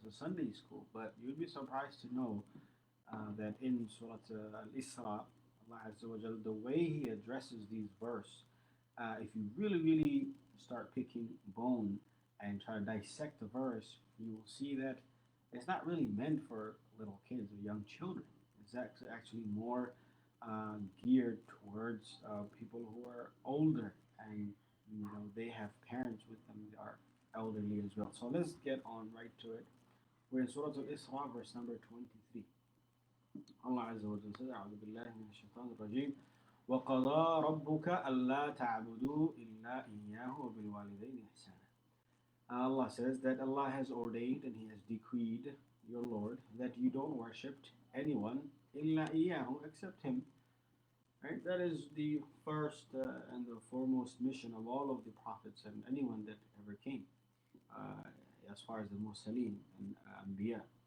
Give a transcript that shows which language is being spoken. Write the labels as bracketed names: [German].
[English] It's a Sunday school, but you'd be surprised to know that in Surah Al-Isrā, Allah Azza wa Jalla, the way He addresses these verses, if you really start picking bone and try to dissect the verse, you will see that it's not really meant for little kids or young children. It's actually more geared towards people who are older, and they have parents with them that are elderly as well. So let's get on right to it. We're in Surah Al-Isrā, verse number 23. Allah Azza wa Jalla says, [Arabic] أعوذ بالله من الشيطان الرجيم وقضى ربك ألا تعبدوا إلا إياه وبالوالدين إحسانا. [English] Allah says that Allah has ordained and He has decreed, your Lord, that you don't worship anyone [Arabic] إلا إياه, [English] except Him. Right? That is the first and the foremost mission of all of the prophets and anyone that ever came, as far as the Mursaleen and Anbiya.